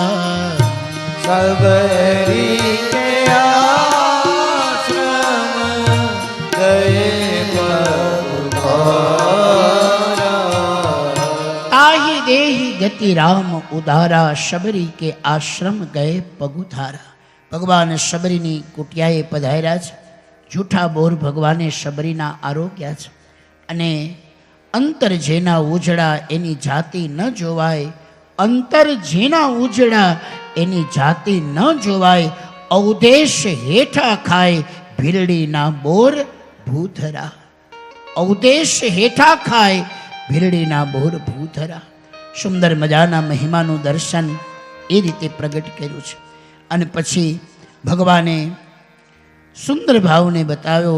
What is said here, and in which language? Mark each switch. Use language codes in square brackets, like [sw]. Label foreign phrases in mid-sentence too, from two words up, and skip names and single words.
[awa] शबरी के आश्रम गए पगुधारा, ताहि देहि गति राम उदारा, शबरी के आश्रम गए पगुधारा. [gu] ભગવાન શબરીની કુટિયાએ પધાર્યા છે. જૂઠા બોર ભગવાને શબરીના આરોગ્યા છે અને અંતર જેના ઉજળા એની જાતિ ન જોવાય, અંતર જેના ઉજળા એની જાતિ ન જોવાય, અવદેશ હેઠા ખાય ભીલડી ના બોર ભૂધરા, અવદેશ હેઠા ખાય ભીલડી ના બોર ભૂધરા. સુંદર મજાના મહિમાનુ દર્શન એ રીતે પ્રગટ કર્યું છે. અને પછી ભગવાને સુંદર ભાવને બતાવ્યો.